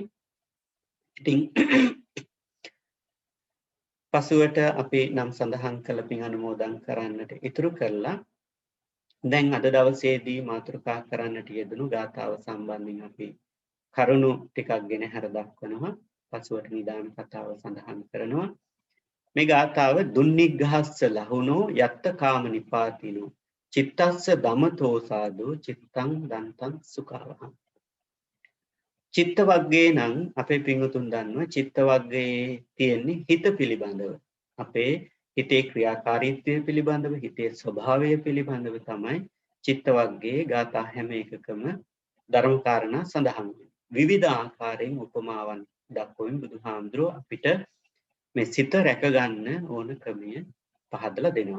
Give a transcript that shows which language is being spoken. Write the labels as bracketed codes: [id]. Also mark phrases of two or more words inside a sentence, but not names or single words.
[si] ඉතින් පසුවට අපි නම් සඳහන් කළ පින් අනුමෝදන් කරන්නට ඉතුරු කරලා දැන් අද දවසේදී මාතෘකා කරන්නට යෙදුණු ගාථාව සම්බන්ධයෙන් අපි කරුණු ටිකක් ගෙන හැර දක්වනවා. පසුවට නිදාන කතාව සඳහන් කරනවා. මේ ගාථාව [pi] දුන්නිග්ගහස්ස ලහුනෝ යත්ත කාම නිපාතිනෝ චිත්තස්ස දමතෝ සාදු චිත්තං දන්තං සුඛවහං. [si] චිත්ත වර්ගයේ නම් අපේ පින්වතුන් දන්නවා චිත්ත වර්ගයේ තියෙන්නේ හිත පිළිබඳව. අපේ හිතේ ක්‍රියාකාරීත්වය පිළිබඳව, හිතේ ස්වභාවය පිළිබඳව තමයි චිත්ත වර්ගයේ ගාථා හැම එකකම ධර්ම කාරණා සඳහන් වෙන්නේ. විවිධ ආකාරයෙන් උපමාවන් දක්වමින් බුදුහාමුදුරුවෝ අපිට මේ සිත රැක ගන්න ඕන ක්‍රමය පහදලා දෙනවා.